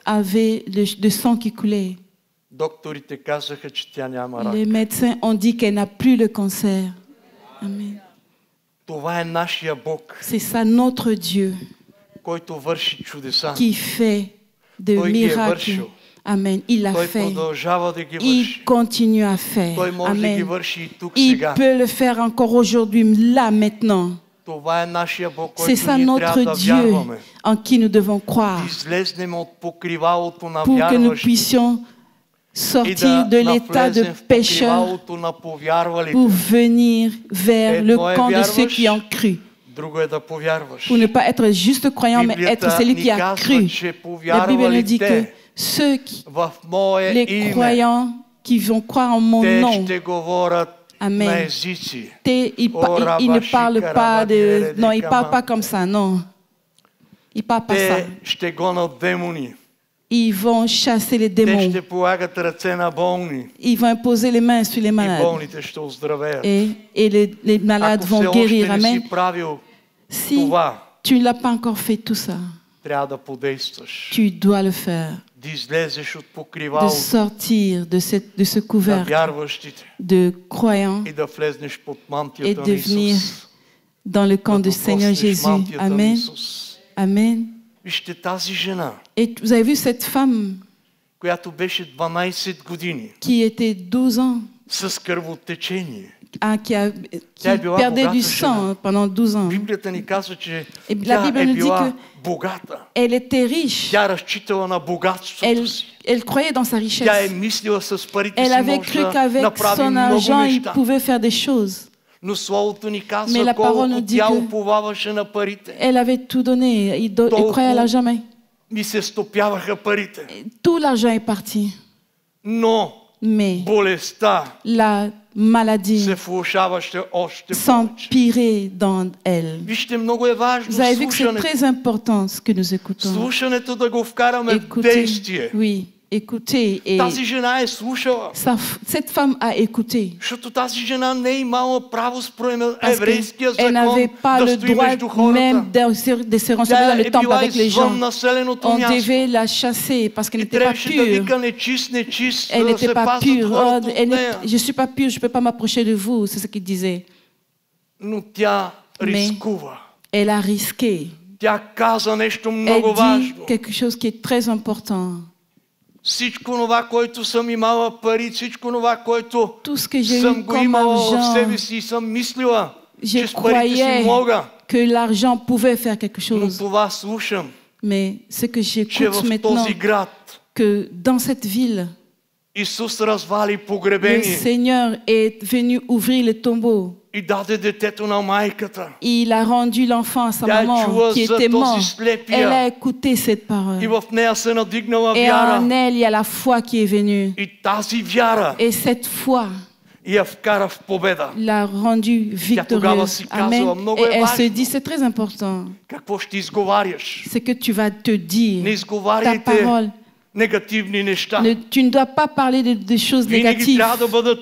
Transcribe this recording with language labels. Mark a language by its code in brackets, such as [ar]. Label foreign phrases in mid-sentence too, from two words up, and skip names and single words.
[fr] avait le sang qui coulait, [bg] докторите казаха, че тя няма рак. [fr] les médecins ont dit qu'elle n'a plus le cancer. Amen. [bg] Това е нашия Бог, [fr] C'est ça notre Dieu [bg] който върши чудеса. [fr] qui fait de [bg] Той ги е [fr] miracles. [bg] вършил. [fr] Amen. Il l'a [bg] Той [fr] fait. [bg] продължава да ги [fr] Il [bg] върши. [fr] continue à faire. [bg] Той може да ги [fr] Amen. [bg] върши и тук [fr] Il [bg] сега. [fr] peut le faire encore aujourd'hui, là, maintenant. [bg] Това е нашия Бог, [fr] C'est [bg] който [fr] ça [bg] ние трябва [fr] notre [bg] да [fr] Dieu [bg] вярваме. [fr] en qui nous devons croire [bg] Излезнем от покривалото на [fr] pour que nous [bg] вярващите [fr] puissions [bg] и [fr] sortir de [bg] да [fr] l'état de [bg] навлезем в [fr] pécheur [bg] покривалото на повярвалите. [fr] pour venir vers le [bg] Едно е [fr] camp de ceux [bg] вярваш, [fr] qui ont cru. [bg] Друго е да повярваш. [fr] Pour ne pas être juste croyant, mais être [bg] Библията [fr] celui [bg] ни [fr] qui a [bg] казва, [fr] cru. [bg] че [fr] La Bible nous dit que [bg] повярвалите [fr] ceux qui, [bg] в Мое [fr] les [bg] име, [fr] croyants qui vont croire en mon [bg] те [fr] nom, [bg] ще говорят [fr] Amen. [bg] на езици. [fr] ils ne parlent pas de... Non, ils ne parlent pas comme ça, non. Ils ne parlent pas ça. [bg] Те ще гонят демони. [fr] Ils vont chasser les [bg] Те [fr] démons. [bg] ще полагат ръце на болни. [fr] Ils vont imposer les mains sur les [bg] И [fr] malades. [bg] болните ще оздравеят. [fr] Et les malades [bg] Ако все [fr] vont guérir. [bg] още не [fr] Amen. [bg] си правил [fr] Si [bg] това, [fr] tu ne l'as pas encore fait tout ça, [bg] трябва да подействаш. [fr] tu dois le faire. [bg] Да излезеш от [fr] De [bg] покривалото [fr] sortir de ce [bg] на [fr] couvercle [bg] вярващите [fr] de croyants [bg] и да влезнеш под [fr] et [bg] мантията на [fr] devenir [bg] Исус. [fr] dans le camp du [bg] Да [fr] Seigneur [bg] докоснеш [fr] Jésus. [bg] мантията на [fr] Amen. [bg] Исус. [fr] Amen. [bg] Вижте тази жена, [fr] Et vous avez vu cette femme [bg] която беше 12 години [fr] qui était 12 ans, [bg] с кръвотечение. Тя е била [fr] perdait [bg] богата [fr] du [bg] жена. [fr] sang pendant 12 ans. [bg] Библията ни казва, че [fr] Et la [bg] тя [fr] Bible [bg] е [fr] nous dit [bg] била [fr] que [bg] богата. [fr] elle était riche. [bg] Тя разчитала на богатството си. [fr] Elle croyait dans sa [bg] Тя е [fr] richesse. [bg] мислила с парите [fr] Elle [bg] си [fr] avait [bg] може [fr] cru [bg] да [fr] qu'avec [bg] направи [fr] son [bg] много [fr] argent, il [bg] неща. [fr] pouvait faire des choses. [bg] Но Словото ни [fr] Mais [bg] казва [fr] la parole nous [bg] колко [fr] dit [bg] тя [fr] que [bg] уповаваше на парите. [fr] elle avait tout donné. Elle croyait à l'argent, mais [bg] Ми се стопяваха парите. [fr] tout l'argent est parti. [bg] Но [fr] Mais [bg] болестта [fr] la maladie [bg] се влошаваше още повече. [fr] s'empirait dans elle. [bg] Вижте, много е важно [fr] Vous avez vu que c'est [bg] слушането. [fr] très important ce que nous écoutons. [bg] Слушането да го вкараме в [fr] Écoutez, [bg] действие. [fr] oui, écoutez. Et [bg] Тази жена е слушала. [fr] cette femme a écouté. [bg] Защото тази жена не е имала право според [fr] Parce [bg] еврейския [fr] qu'elle n'avait [bg] закон [fr] pas [bg] да [fr] le [bg] стои между [fr] droit [bg] хората. [fr] même de se renseigner [bg] Тя [fr] dans le [bg] е [fr] temple [bg] била [fr] avec les gens. [bg] извън населеното [fr] On [bg] място. [fr] devait la chasser parce qu'elle [bg] И [fr] n'était pas [bg] трябваше да [fr] pure. [bg] вика нечист, нечист, [fr] Elle [bg] за да се [fr] n'était pas [bg] пазят [fr] pure. [bg] хората [fr] Oh, [bg] от нея. [fr] je ne suis pas pure, je ne peux pas m'approcher de vous. C'est ce qu'il disait. [bg] Но тя [fr] Mais [bg] рискува. [fr] elle a risqué. [bg] Тя каза нещо [fr] Elle [bg] много [fr] dit [bg] важно. [fr] quelque chose qui est très important. [bg] Всичко това, което съм имала пари, всичко това, което [fr] Tout ce que j'ai [bg] съм [fr] eu [bg] го [fr] comme [bg] имала в [fr] argent, [bg] себе си и съм мислила, [fr] je [bg] че с парите си [fr] croyais [bg] мога. [fr] que l'argent pouvait faire quelque [bg] Но [fr] chose. [bg] това слушам, [fr] Mais ce que [bg] че [fr] j'écoute [bg] в [fr] maintenant, [bg] този град [fr] que dans cette ville, [bg] Исус развали [fr] le [bg] погребение [fr] Seigneur est venu ouvrir le tombeau. [bg] и даде детето на майката. [fr] Il a rendu l'enfant à sa [bg] Тя [fr] maman [bg] чула [fr] qui [bg] за [fr] était [bg] този [fr] morte. [bg] слепия. [fr] Elle a écouté cette parole. [bg] И в нея се надигнала [fr] Et en [bg] вяра. [fr] elle, il y a la foi qui est venue. [bg] И тази вяра [fr] Et cette foi [bg] я вкара в победа. [fr] l'a rendue victorieuse. Amen. Et elle se dit, c'est très important. [bg] Какво ще изговаряш? [fr] C'est que tu vas te [bg] Не [fr] dire, ta [bg] изговаряйте [fr] parole. [bg] негативни неща. [fr] Tu ne dois pas parler de choses [bg] Винаги [fr] négatives. [bg] трябва да бъдат